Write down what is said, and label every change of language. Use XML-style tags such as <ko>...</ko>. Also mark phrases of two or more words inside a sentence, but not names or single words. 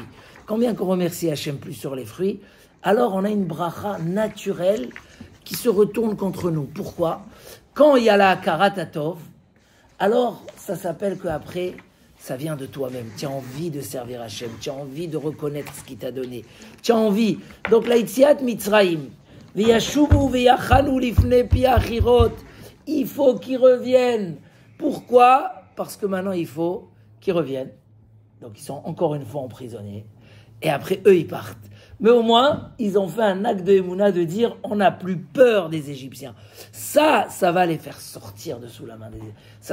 <fr>Combien qu'on remercie Hachem plus sur les fruits, alors on a une bracha naturelle qui se retourne contre nous. Pourquoi? Quand il y a la karatatov, alors ça s'appelle qu'après, ça vient de toi-même. Tu as envie de servir Hachem, tu as envie de reconnaître ce qu'il t'a donné. Tu as envie. Donc, la</fr> <he>יציאת מצרים, וישובו ויחנו לפני פי החירות,</he> <fr>il faut qu'ils reviennent. Pourquoi? Parce que maintenant, il faut qu'ils reviennent. Donc, ils sont encore une fois emprisonnés. Et après, eux, ils partent. Mais au moins, ils ont fait un acte de Emouna de dire on n'a plus peur des Égyptiens. Ça va les faire sortir de sous la main des Égyptiens.</fr>